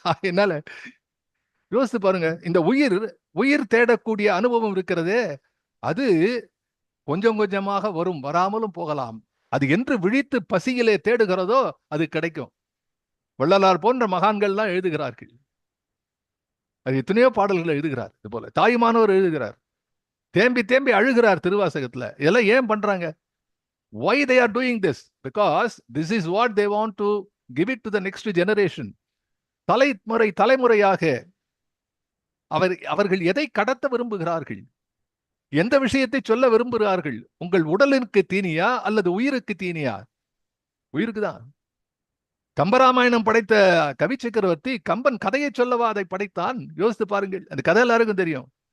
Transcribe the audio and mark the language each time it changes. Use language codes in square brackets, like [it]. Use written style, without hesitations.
[ta] என்னால யோசித்து பாருங்க, இந்த உயிர் தேடக்கூடிய அனுபவம் இருக்கிறதே, அது கொஞ்சம் கொஞ்சமாக வரும், வராமலும் போகலாம். அது என்று விழித்து பசியிலே தேடுகிறதோ அது கிடைக்கும். வள்ளலார் போன்ற மகான்கள்லாம் எழுதுகிறார்கள். அது எத்தனையோ பாடல்கள் எழுதுகிறார். இது போல தாயுமானவர் எழுதுகிறார், தேம்பி தேம்பி அழுகிறார் திருவாசகத்துல. இதெல்லாம் ஏன் பண்றாங்க? [en] why they are doing this? because this is what they want to give it to the next generation. [ta] தலைமுறையாக அவர்கள் எதை கடத்த விரும்புகிறார்கள், எந்த விஷயத்தை சொல்ல விரும்புகிறார்கள்? உங்கள் உடலுக்கு தீனியா அல்லது உயிருக்கு தீனியா? உயிருக்கு தான். கம்பராமாயணம் படைத்த கவி சக்கரவர்த்தி கம்பன் கதையை சொல்லவா அதை படைத்தான்? யோசித்து பாருங்கள். அந்த கதை எல்லாருக்கும் தெரியும்.